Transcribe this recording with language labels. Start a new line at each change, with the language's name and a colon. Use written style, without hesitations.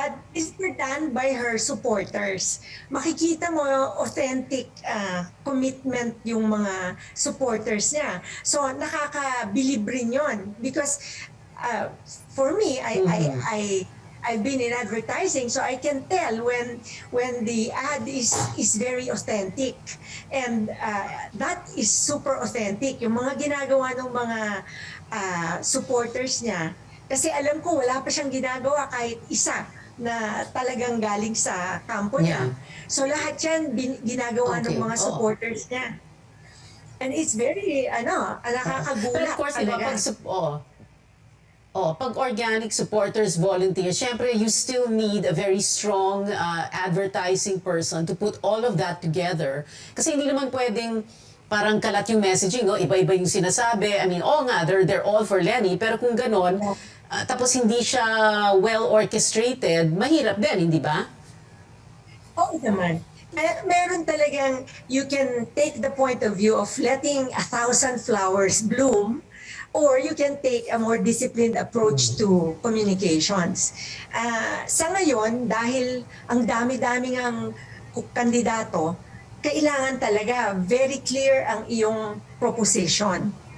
English: These were done by her supporters.
Filipino: Makikita mo authentic commitment yung mga supporters niya. So nakakabilib rin yun.
English: Because for me, I've been in advertising, so I can tell when the ad is very authentic. And that is super authentic.
Filipino: Yung mga ginagawa ng mga supporters niya. Kasi alam ko wala pa siyang ginagawa kahit isa na talagang galing sa kampo niya. So lahat yan ginagawa ng mga supporters niya.
English: And it's very,
Filipino: nakakagulat.
English: But of course,
Filipino: talaga. Pag organic supporters volunteer, syempre
English: you still need a very strong advertising person to put all of that together.
Filipino: Kasi hindi naman pwedeng parang kalat yung messaging, no? Iba-iba yung sinasabi.
English: I mean, they're all for Lenny,
Filipino: pero kung ganon, tapos hindi siya
English: well orchestrated,
Filipino: mahirap din, hindi ba? Oo naman. Meron talagang,
English: you can take the point of view of letting 1,000 flowers bloom, or you can take a more disciplined approach to communications.
Filipino: Sa ngayon, dahil ang dami-dami ng kandidato, kailangan talaga
English: very clear
Filipino: ang iyong proposition.